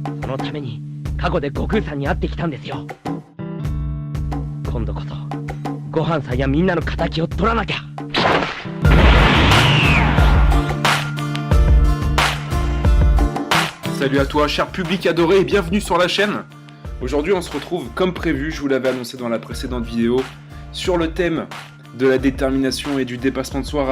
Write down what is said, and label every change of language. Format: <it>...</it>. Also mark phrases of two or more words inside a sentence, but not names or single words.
<ja>のために過去で悟空さんに会ってきたんですよ。今度こそご飯さんやみんなの敵を取らなきゃ。</ja> <fr>Salut à toi, cher public adoré, et bienvenue sur la chaîne. Aujourd'hui, on se retrouve comme prévu, je vous l'avais annoncé dans la précédente vidéo, sur le thème de la détermination et du dépassement de soi.</fr>